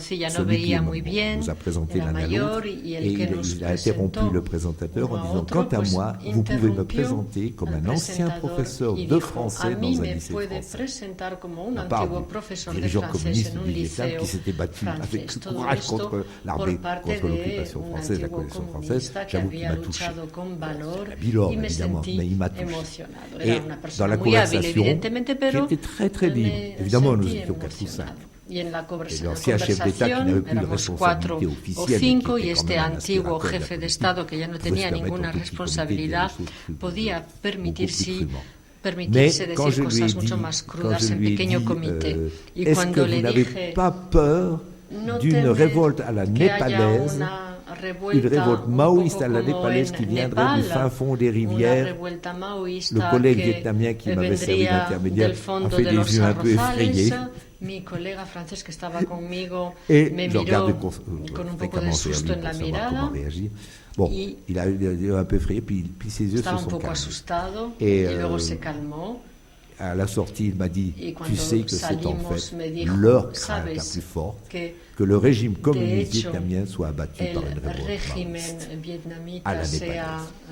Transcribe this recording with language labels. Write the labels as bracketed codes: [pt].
[fr] Celui qui nous a présenté l'un à l'autre, et il a interrompu le présentateur en disant « Quant à moi, vous pouvez me présenter comme un ancien professeur de français dans un lycée français. » On parle du dirigeant communiste du Vietnam qui s'était battu avec courage contre l'armée, contre l'occupation française, la coalition française. J'avoue qu'il m'a touché. La Bilor, évidemment, mais il m'a touché. Et dans la conversation, qui était très très libre, évidemment, nous étions 4 ou 5. [es] Y en la conversación éramos 4 o 5 y este antiguo jefe de Estado, que ya no tenía ninguna responsabilidad, podía permitirse decir cosas mucho más crudas en pequeño comité. Y cuando le dije, [fr] no d'une révolte à la népalaise, une révolte maoïste à la népalaise qui viendrait du fin fond des rivières. Le collègue vietnamien qui m'avait servi d'intermédiaire a fait des yeux un peu effrayés. [es] Mi colega francés que estaba conmigo me miró con un poco de susto en la mirada. [fr] Bon, il a un peu effrayé, puis ses yeux se sont calmés. Et [es] luego se calmó. [fr] À la sortie, il m'a dit, tu sais que c'est en fait leur crainte la plus forte, que le régime communiste vietnamien soit abattu par une révolte à la népalaise.